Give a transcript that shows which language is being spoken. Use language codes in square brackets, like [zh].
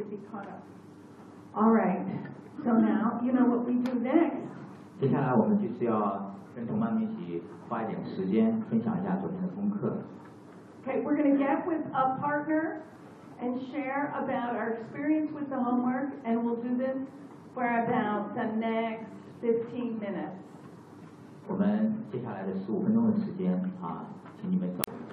[en] Just, I want you to get caught up. Alright, so now, you know what we do next. [zh] 接下来我们就是要跟同伴们一起花一点时间分享一下昨天的功课。 [en] Okay, we're going to get with a partner and share about our experience with the homework, and we'll do this for about the next 15 minutes. [zh] 我们接下来的十五分钟的时间啊，请你们走。